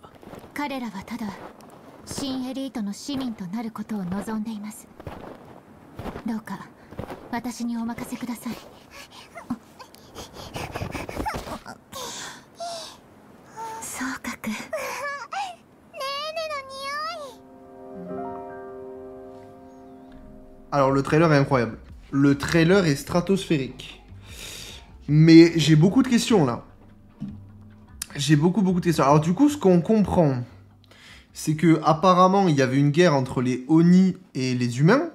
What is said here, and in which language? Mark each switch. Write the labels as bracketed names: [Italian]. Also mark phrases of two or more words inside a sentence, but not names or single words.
[Japanese] 彼らはただ新エリートの市民となることを望んでいます。どうか私にお任せください。そうかく。ねえねの匂い。 [French] Alors le trailer est incroyable. Le trailer est stratosphérique. Mais j'ai beaucoup de questions là. J'ai beaucoup de questions. Alors du coup, ce qu'on comprend, c'est que apparemment il y avait une guerre entre les Oni et les humains.